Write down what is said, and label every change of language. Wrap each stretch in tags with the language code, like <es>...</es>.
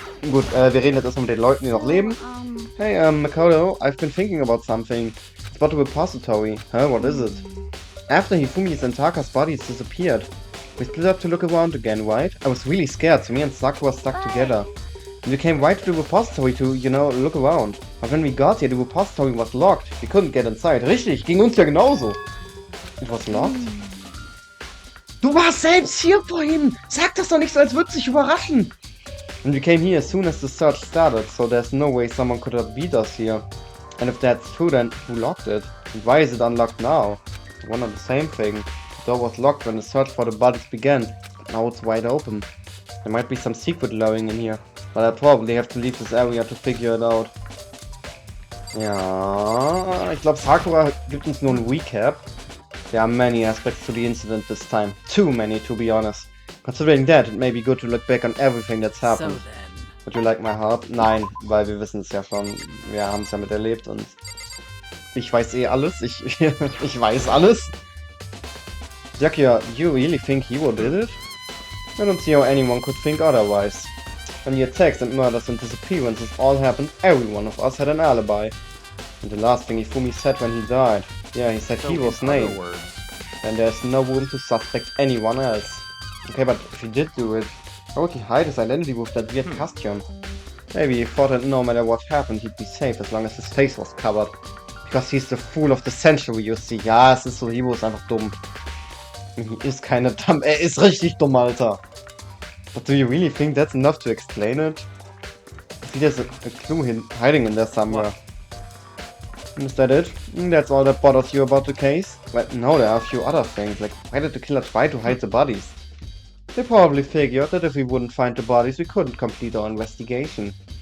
<de>Gut, wir reden jetzt erstmal mit den Leuten, die noch leben.</de> <en>Hey, Makoto, I've been thinking about something. It's about the repository. Huh, what is it? After Hifumi's and Taka's bodies disappeared, we split up to look around again, right? I was really scared, so me and Sakura stuck together. We came right to the repository to, you know, look around. But when we got here, the repository was locked. We couldn't get inside.</en> <de>Richtig, ging uns ja genauso.</de> <en>It was locked?</en> <de>Du warst selbst hier vorhin! Sag das doch nicht so, als würde es dich überraschen!</de> <en>And we came here as soon as the search started, so there's no way someone could have beat us here. And if that's true, then who locked it? And why is it unlocked now? It's one and the same thing. The door was locked when the search for the bodies began, but now it's wide open. There might be some secret lurking in here. But I probably have to leave this area to figure it out.</en> <de>Ja, ich glaube Sakura gibt uns nur ein Recap.</de> <en>There are many aspects to the incident this time. Too many, to be honest. Considering that, it may be good to look back on everything that's happened. Would you like my help?</en> <de>Nein, weil wir wissen es ja schon. Wir haben es ja miterlebt und ich weiß eh alles. Ich weiß alles.</de> <en>Yakuya, do you really think Hiro did it? I don't see how anyone could think otherwise. When the attacks and murders and disappearances all happened, every one of us had an alibi. And the last thing Hifumi said when he died, yeah, he said Hiro's name. And there's no room to suspect anyone else. Okay, but if he did do it, how would he hide his identity with that weird costume? Maybe he thought that no matter what happened, he'd be safe as long as his face was covered. Because he's the fool of the century, you see.</en> <de>Ja, es ist so, Hiro ist einfach dumm. He ist keine dumm, er ist richtig dumm, Alter.</de> <en>But do you really think that's enough to explain it? I see there's a clue hiding in there somewhere. Is that it? That's all that bothers you about the case? Well, no, there are a few other things, like why did the killer try to hide the bodies? They probably figured that if we wouldn't find the bodies, we couldn't complete our investigation.</en>